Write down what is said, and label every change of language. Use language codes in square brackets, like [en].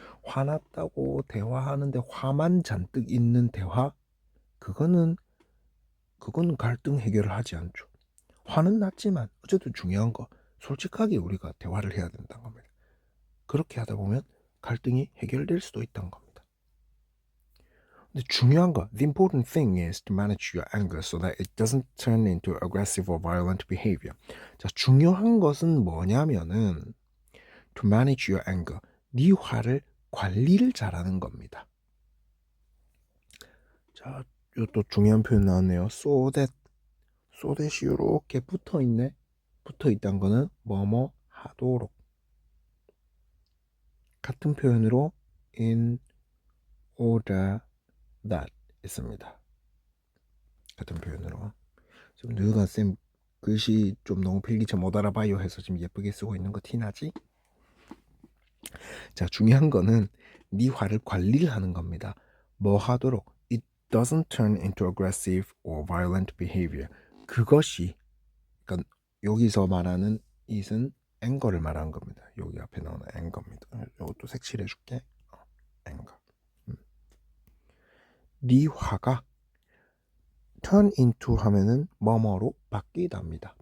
[ko] 화났다고 대화하는데 화만 잔뜩 있는 대화 그거는 갈등 해결을 하지 않죠. 화는 났지만 어쨌든 중요한 거 솔직하게 우리가 대화를 해야 된다는 겁니다. 그렇게 하다 보면 갈등이 해결될 수도 있다는 겁니다. 근데 중요한 거 [en] the important thing is to manage your anger so that it doesn't turn into aggressive or violent behavior. [ko] 자, 중요한 것은 뭐냐면은 [en] to manage your anger [ko] 네 화를 관리를 잘하는 겁니다. 자, 또 중요한 표현 나왔네요. so that이 이렇게 붙어있네. 붙어있다는 거는 뭐뭐 하도록 같은 표현으로 in order that 있습니다. 같은 표현으로 지금 누가 쌤 글씨 좀 너무 필기체 못 알아봐요 해서 지금 예쁘게 쓰고 있는 거 티나지? 자, 중요한 거는 네 화를 관리를 하는 겁니다. 뭐 하도록 [en] it doesn't turn into aggressive or violent behavior. [ko] 그것이 그러니까 여기서 말하는 it은 앵거를 말하는 겁니다. 여기 앞에 나오는 앵거입니다. 이것도 색칠해 줄게. 앵거. 네 화가 turn into 하면은 뭐뭐로 바뀌답니다.